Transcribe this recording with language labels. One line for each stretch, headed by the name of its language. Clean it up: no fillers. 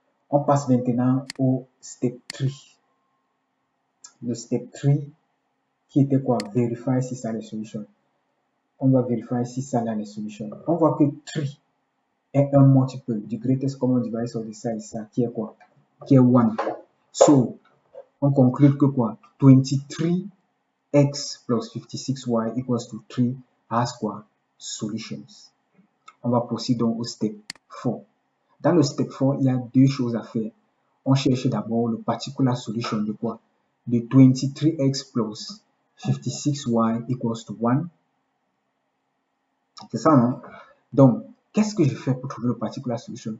French: On passe maintenant au step 3. Le step 3, qui était quoi? Vérifier si ça a les solutions. On doit vérifier si ça a les solutions. On voit que 3 est un multiple du greatest common divisor de ça et ça, qui est quoi? Qui est 1. So, on conclut que quoi? 23
English: x plus 56y equals to 3 has
French: quoi? Solutions. On va procéder donc au step 4. Dans le step 4, il y a deux choses à faire. On cherche d'abord le particular solution de quoi? De
English: 23x plus 56y equals to 1.
French: C'est ça, non? Donc, qu'est-ce que je fais pour trouver le particular solution?